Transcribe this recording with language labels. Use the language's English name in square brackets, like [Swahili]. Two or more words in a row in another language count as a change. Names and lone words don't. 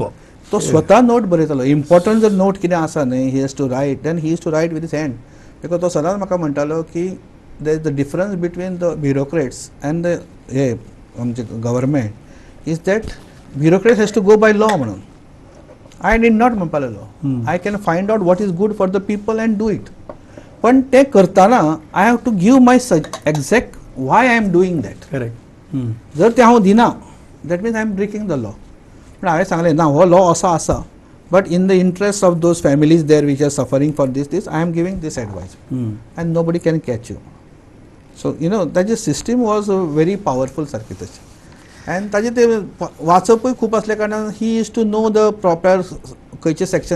[Konkani] तो स्वता नोट बरयतालो इम्पॉर्टंट जर नोट कितें आसा न्ही [English] he has to write then he is to write with his hand because [Konkani] तो सदांच म्हाका म्हणटालो की [English] there is the difference between the bureaucrats and the [Konkani] हे आमचे गव्हर्मेंट [English] is that bureaucrats has to go by law म्हणून I did not [Konkani] म्हणपाक लागलो [English] I can find out what is good for the people and do it [Konkani] पण ते करतना [English] I have to give my exact why I am doing that करेक्ट [Konkani] जर ते हांव दिना [English] that means I am breaking the law [Konkani] पण हांवें सांगलें ना हो लॉ असो आसा [English] but in the interest of those families there which are suffering for this I am giving this advice and nobody can catch you so you know [Konkani] ताजी सिस्टीम [English] was very powerful [Konkani] सारकी तशी अँड ताजें ते वाचपूय खूब आसल्या कारणान [English] he is to know the proper [Konkani] खंयचें सेक्शन